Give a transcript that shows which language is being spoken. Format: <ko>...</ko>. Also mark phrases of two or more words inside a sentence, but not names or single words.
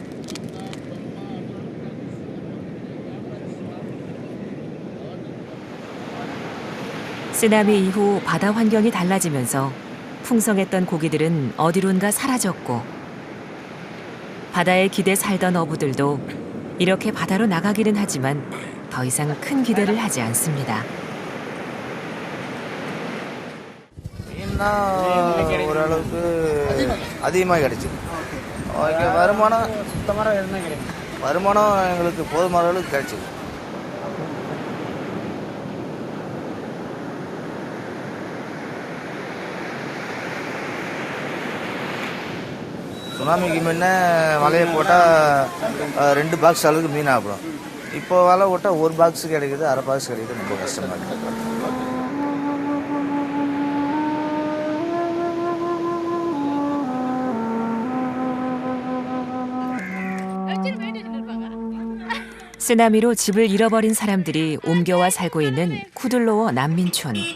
<ko>쓰나미 이후 바다 환경이 달라지면서 풍성했던 고기들은 어디론가 사라졌고 바다에 기대 살던 어부들도 이렇게 바다로 나가기는 하지만 더 이상 큰 기대를 하지 않습니다.</ko> <ta>அதிகமாக கிடைச்சு வருமானம் எங்களுக்கு போதுமான அளவுக்கு கிடைச்சிது. சுனாமிக்கு முன்ன வலையை போட்டால் 2 பாக்ஸ் அளவுக்கு மீன் ஆகிடும். இப்போ வலை போட்டால் 1 பாக்ஸ் கிடைக்குது, அரை பாக்ஸ் கிடைக்குது. ரொம்ப கஷ்டமாக இருக்குது.</ta> <ko>쓰나미로 집을 잃어버린 사람들이 옮겨와 살고 있는 쿠들로어 난민촌.</ko>